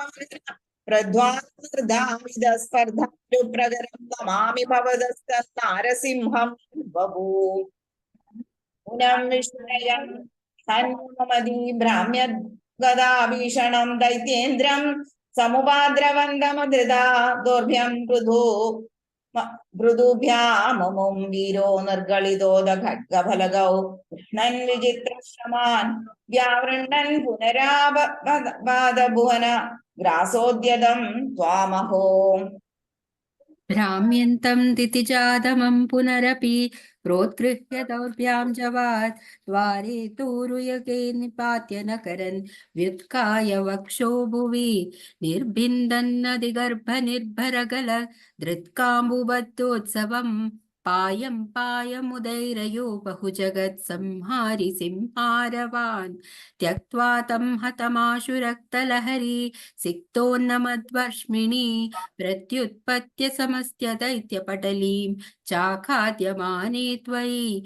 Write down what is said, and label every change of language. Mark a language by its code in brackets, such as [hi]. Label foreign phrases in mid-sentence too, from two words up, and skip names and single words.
[sa] പ്രധ്വാസ്പർദ്ധാപ്രകരം നമാമി ഭവതസ്തനാരസിംഹം ബഭൂ പുനം വിഷ്ണയം സന്മതി ഭ്രാമ്യഗദാഭീഷണം ദൈത്യേന്ദ്രം സമുപാദ്രവന്തമധൃതാ ദോർഭ്യം മൃദുഭ്യാമും വീരോ നിർഗളിതോദ ഖഡ്ഗഫലകൗ കൃഷ്ണൻ വിചിത്രശ്രമാൻ വ്യാവൃണ്ണൻ പുനരാബാദഭുവന ഗ്രാസോദ്യതം ത്വാമഹോ भ्राम्यन्तं दितिजातमं पुनरपि प्रोत्गृह्य दौर्भ्यां जवात् द्वारे तूरुयके निपात्य नकरन् व्युत्काय वक्षो भुवि निर्भिन्दन्नदिगर्भनिर्भरगल धृत्काम्बुबद्धोत्सवम् पायं पायमुदैरयो बहुजगत् संहारि सिंहारवान् त्यक्त्वा तं हतमाशुरक्तलहरी सिक्तोन्नमद्वर्ष्मिणी प्रत्युत्पत्य समस्य दैत्यपटलीं चाखाद्यमाने त्वयि